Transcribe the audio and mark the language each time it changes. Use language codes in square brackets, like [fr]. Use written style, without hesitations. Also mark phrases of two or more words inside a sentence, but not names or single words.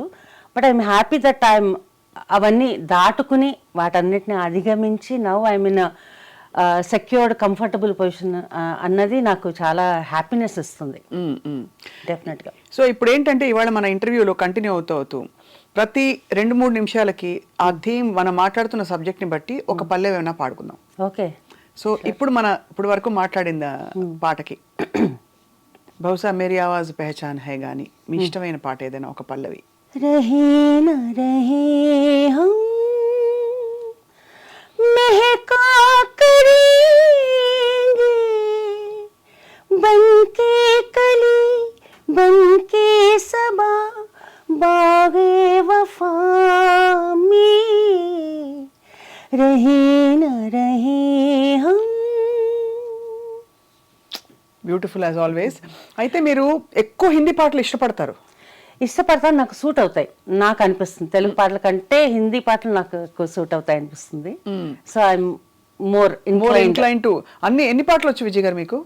[en] but I'm happy that I'm [te] అవన్నీ దాటుకుని వాటన్నిటిని అధిగమించి [en] now I mean secured comfortable position [te] అన్నది నాకు చాలా హ్యాపీనెస్ ఇస్తుంది డెఫినెట్గా. సో ఇప్పుడు ఏంటంటే ఇవాళ మన ఇంటర్వ్యూలో కంటిన్యూ అవుతూ ప్రతి 2-3 నిమిషాలకి ఆ థీమ్ మనం మాట్లాడుతున్న సబ్జెక్ట్ని బట్టి ఒక పల్లె ఏమైనా పాడుకుందాం. ఓకే. సో ఇప్పుడు వరకు మాట్లాడిన పాటకి బహుశా మేరీ ఆవాజ్ పెహచాన్ హై గాని మీ ఇష్టమైన పాట ఏదైనా ఒక పల్లవి. [hi] रहे ना रहे हम महका करेंगे बनके कली बनके सबा बागे वफा में रहे न रहे हम. [en] beautiful as always. [te] అయితే మీరు ఎక్కువ హిందీ పాటలు ఇష్టపడతారు? ఇష్టపడతాను, నాకు సూట్ అవుతాయి నాకు అనిపిస్తుంది. తెలుగు పాటల కంటే హిందీ పాటలు నాకు ఎక్కువ సూట్ అవుతాయి అనిపిస్తుంది. [en] so I'm more inclined to. [te] ఎన్ని పాటలు వచ్చు విజయ్ గారు మీకు?